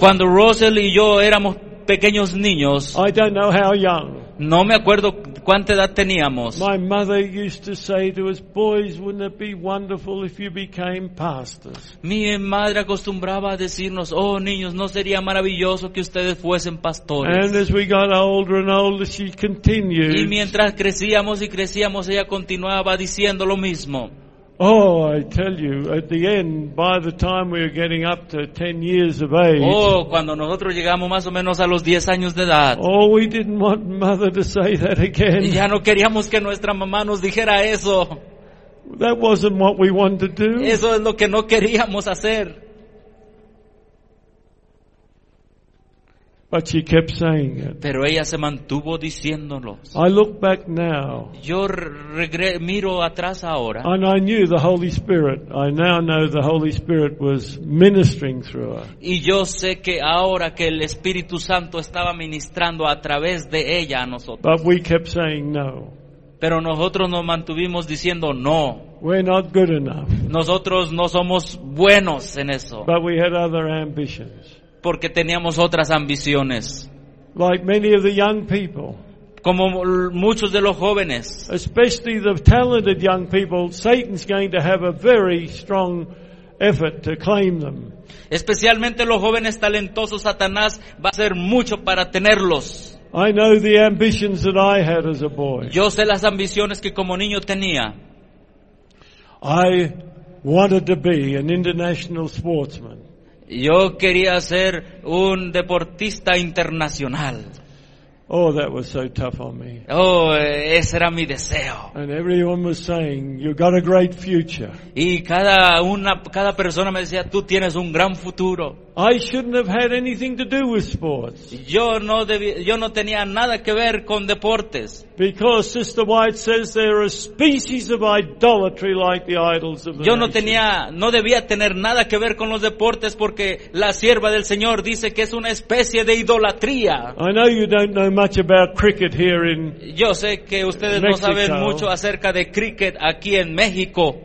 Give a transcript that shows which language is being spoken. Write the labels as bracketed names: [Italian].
[Spanish] cuando Russell y yo éramos pequeños niños, [English] I don't know how young, [Spanish] no me acuerdo cuánta edad teníamos. [English] My mother used to say to us, boys, wouldn't it be wonderful if you became pastors? [Spanish] Mi madre acostumbraba a decirnos, oh, niños, no sería maravilloso que ustedes fuesen pastores. [English] And as we got older and older, she continued. [Spanish] Y mientras crecíamos y crecíamos, ella continuaba diciendo lo mismo. [English] Oh, I tell you, at the end, by the time we were getting up to 10 years of age. [Spanish] Oh, cuando nosotros llegamos más o menos a los 10 años de edad. [English] Oh, we didn't want mother to say that again. [Spanish] Ya no queríamos que nuestra mamá nos dijera eso. [English] That wasn't what we wanted to do. [Spanish] Eso es lo que no queríamos hacer. [English] But she kept saying it. [Spanish] Pero ella se mantuvo diciéndolo. [English] I look back now. [Spanish] Yo miro atrás ahora. [English] And I knew the Holy Spirit. I now know the Holy Spirit was ministering through her. [Spanish] Y yo sé que ahora que el Espíritu Santo estaba ministrando a través de ella a nosotros. [English] But we kept saying no. [Spanish] Pero nosotros nos mantuvimos diciendo no. [English] We're not good enough. [Spanish] Nosotros no somos buenos en eso. [English] But we had other ambitions. [Spanish] Porque teníamos otras ambiciones. [English] Like many of the young people, [Spanish] como muchos de los jóvenes, [English] especially the talented young people, Satan's going to have a very strong effort to claim them. [Spanish] Especialmente los jóvenes talentosos, Satanás va a hacer mucho para tenerlos. [English] I know the ambitions that I had as a boy. [Spanish] Yo sé las ambiciones que como niño tenía. [English] I wanted to be an international sportsman. [Spanish] Yo quería ser un deportista internacional. [English] Oh, that was so tough on me. [Spanish] Oh, ese era mi deseo. [English] And everyone was saying, you've got a great future. [Spanish] Y cada persona me decía, tú tienes un gran futuro. [English] I shouldn't have had anything to do with sports. [Spanish] Yo no tenía nada que ver con deportes. [English] Because Sister White says there are species of idolatry like the idols of the nation. [Spanish] No debía tener nada que ver con los deportes porque la sierva del Señor dice que es una especie de idolatría. [English] I know you don't know much about cricket here in [Spanish] Yo sé que ustedes Mexico, no saben mucho acerca de cricket aquí en México.